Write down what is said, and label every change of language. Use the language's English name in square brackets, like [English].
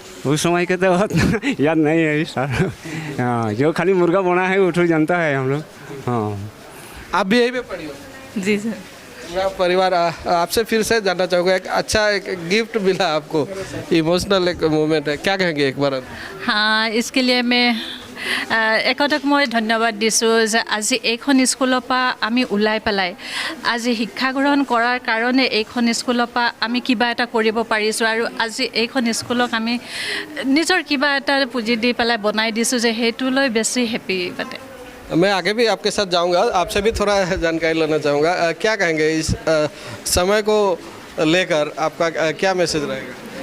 [Hindi] उस समय के तो बात याद नहीं है सर। हाँ, जो खाली मुर्गा बना है वो तो जानता है हम लोग। हाँ, आप भी यही पे पढ़ी हो? जी सर। मेरा परिवार आपसे फिर से जानना चाहूँगा, एक अच्छा एक गिफ्ट मिला आपको, इमोशनल एक मोमेंट है, क्या कहेंगे एक बार? हाँ, इसके लिए मैं [Assamese] একতাক মই ধন্যবাদ দিছোঁ যে আজি এইখন স্কুলৰ পৰা আমি ওলাই পেলাই আজি শিক্ষা গ্ৰহণ কৰাৰ কাৰণে এইখন স্কুলৰ পৰা আমি কিবা এটা কৰিব পাৰিছোঁ, আৰু আজি এইখন স্কুলক আমি নিজৰ কিবা এটা পুঁজি দি পেলাই বনাই দিছোঁ, যে সেইটোলৈ বেছি হেপী মানে। [Hindi] मैं आगे भी आपके साथ जाऊंगा, आपसे भी थोड़ा जानकारी लेना चाहूँगा। क्या कहेंगे इस समय को लेकर आपका क्या मैसेज रहेगा?